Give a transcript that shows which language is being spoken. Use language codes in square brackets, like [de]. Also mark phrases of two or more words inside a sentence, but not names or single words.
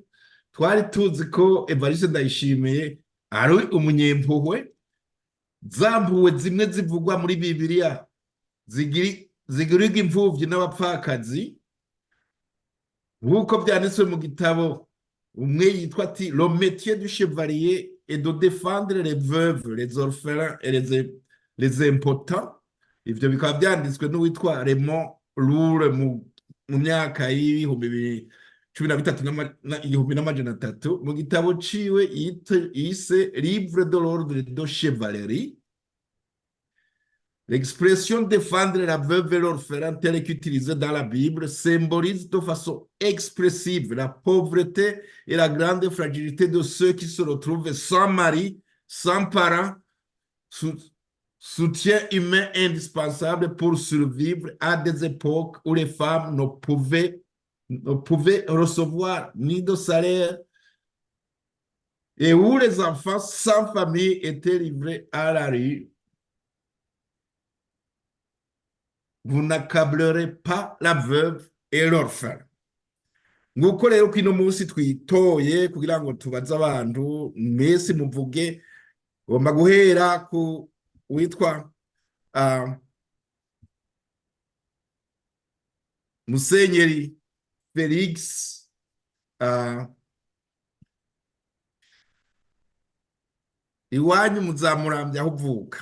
[rn] Twari tuzi ko Evariste Ndayishimiye ari umunyempuhwe, zampuwe zimwe zivugwa muri Bibiliya zigirirwa imfuvyi n'abapfakazi, nk'uko vyanditswe mu gitabo umwe yitwa ati [fr] le métier du chevalier est de défendre les veuves, les orphelins et les impotents. [rn] Ivyo bikaba vyanditswe n'uwitwa Raymond Loure mu myaka y'ibihumbi igihumbi n'amajana atatu mu gitabo ciwe yise Livre de l'ordre de chevalerie. [fr] L'expression défendre la veuve et l'orphelin telle qu'utilisée dans la Bible symbolise de façon expressive la pauvreté et la grande fragilité de ceux qui se retrouvent sans mari, sans parents, soutien humain indispensable pour survivre à des époques où les femmes ne pouvaient recevoir ni de salaire et où les enfants sans famille étaient livrés à la rue. Vous n'accablerez pas la veuve et l'orphelin. [rn] Nguko rero kino munsi twitoye kugira ngo tubaze abantu mwese muvuge ngomba guhera ku witwa Musenyeri Felix iwanyu muzamurambya aho uvuka.